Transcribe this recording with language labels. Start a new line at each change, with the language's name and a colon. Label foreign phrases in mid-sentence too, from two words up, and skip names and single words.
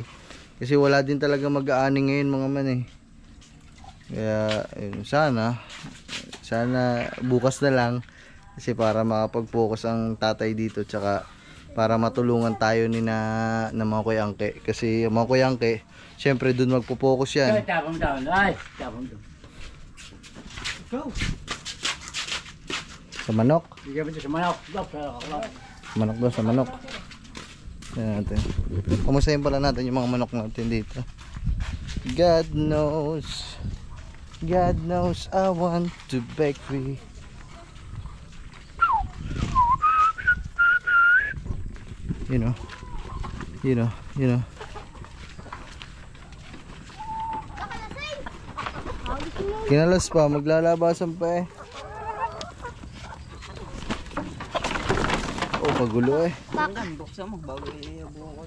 Filipino: Kasi wala din talaga mag-aani ngayon mga man eh. Kaya sana bukas na lang kasi para makapag-focus ang tatay dito tsaka para matulungan tayo ni na mga kuyangke kasi yung mga kuyangke syempre doon magpo-focus yan. Tapong down. Ay, tapong down. Go! Sa manok. Bigyan mo ito sa manok. Manok daw sa manok. Yan natin. Kumustahin pala natin yung mga manok natin dito.
English: God knows I want to break free. You know.
Filipino: Kinalas pa, maglalabasan pa eh. Oh, pagulo eh. Buksan mo, bago i-buo ko na.